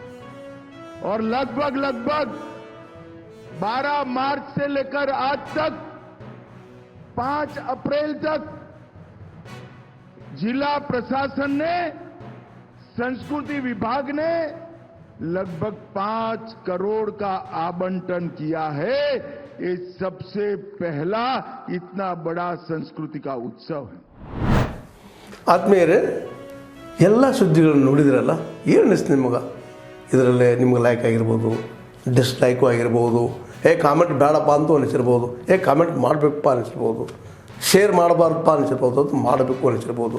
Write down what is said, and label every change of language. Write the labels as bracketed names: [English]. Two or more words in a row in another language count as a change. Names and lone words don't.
[Hindi] और लगभग 12 मार्च से लेकर आज तक 5 अप्रैल तक जिला प्रशासन ने संस्कृति विभाग ने लगभग 5 करोड़ का आवंटन किया है। ये सबसे पहला इतना बड़ा संस्कृति का उत्सव है। [Kannada] ಆತ್ಮೀಯರೇ, ಎಲ್ಲ ಸುದ್ದಿಗಳನ್ನು ನೋಡಿದ್ರಲ್ಲ, ಏನು ಅನಿಸ್ತು ನಿಮಗೆ? ಇದರಲ್ಲೇ ನಿಮ್ಗೆ ಲೈಕ್ ಆಗಿರ್ಬೋದು, ಡಿಸ್ಲೈಕು ಆಗಿರ್ಬೋದು, ಕಾಮೆಂಟ್ ಬೇಡಪ್ಪ ಅಂತೂ ಅನಿಸಿರ್ಬೋದು, ಕಾಮೆಂಟ್ ಮಾಡಬೇಕಪ್ಪ ಅನಿಸಿರ್ಬೋದು, ಶೇರ್ ಮಾಡಬಾರ್ದಪ್ಪ ಅನಿಸಿರ್ಬೋದು, ಅದು ಮಾಡಬೇಕು ಅನಿಸಿರ್ಬೋದು.